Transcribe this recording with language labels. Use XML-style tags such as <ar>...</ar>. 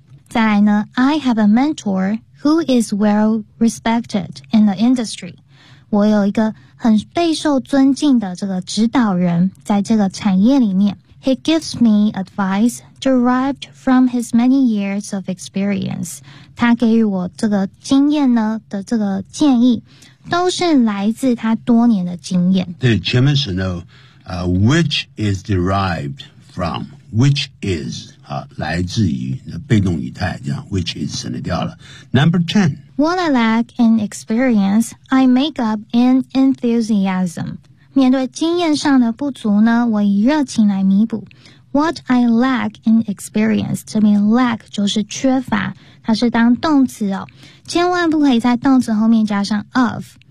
<zh>再来呢</zh> <en>,I have a mentor who is well respected in the industry.</en> <zh>我有一个很备受尊敬的这个指导人在这个产业里面。</zh> <en>He gives me advice derived from his many years of experience.</en> <zh>他给予我这个经验呢的这个建议。都是来自他多年的经验。对，前面是</zh> <en>know, which is derived from, which is,</en> <zh>来自于被动语态这样</zh> <en>which is</en> <zh>省掉了</zh> <en>Number 10 What I lack in experience, I make up in enthusiasm</en> <zh>面对经验上的不足呢我以热情来弥补</zh> <en>What I lack in experience</en> <zh>这边 lack 就是缺乏它是当动词哦千万不可以在动词后面加上 of</zh>